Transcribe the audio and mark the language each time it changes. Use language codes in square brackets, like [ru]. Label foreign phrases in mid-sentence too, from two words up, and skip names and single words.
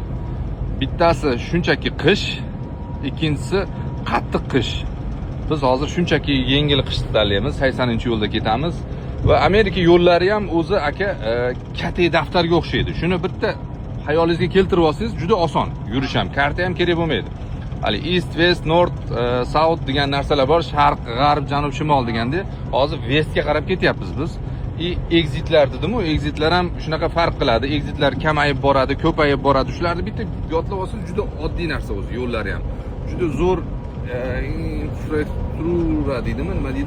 [uz] Bittasi shunchaki qish, ikkinchisi qattiq qish. Biz hozir shunchaki yengil qishni tanlaymiz, 80 yo'lda ketamiz. Va Amerika yo'llari ham o'zi aka katta daftarga o'xshaydi. Shuni bitta hayolingizga keltirib olsangiz juda oson. Yurish ham, karta ham kerak bo'lmaydi. Hali [en] east, west, north, south [uz] degan narsalar bor, sharq, g'arb, janub, shimol deganda, hozir westga qarab ketyapmiz biz. Exitlar dedim-ku, exitlar ham shunaqa farq qiladi. Exitlar kamayib boradi, ko'payib boradi. Shularni bitta yodlab olsangiz juda oddiy narsa o'zi, yo'llari ham. Juda zo'r infrastruktura deydimi, nima deydi?